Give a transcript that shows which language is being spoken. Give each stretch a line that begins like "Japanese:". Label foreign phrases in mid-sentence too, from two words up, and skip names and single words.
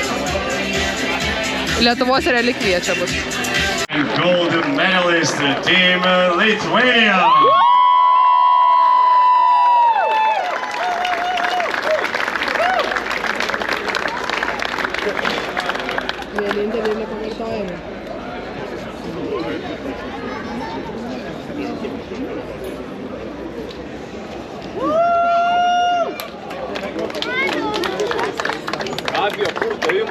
Lithuanian: Lietuvos relikvija čia bus.
English: Gold medalist team Lithuania.
Lithuanian: Vienintelė nepakartojama. Gabija, kur dojima?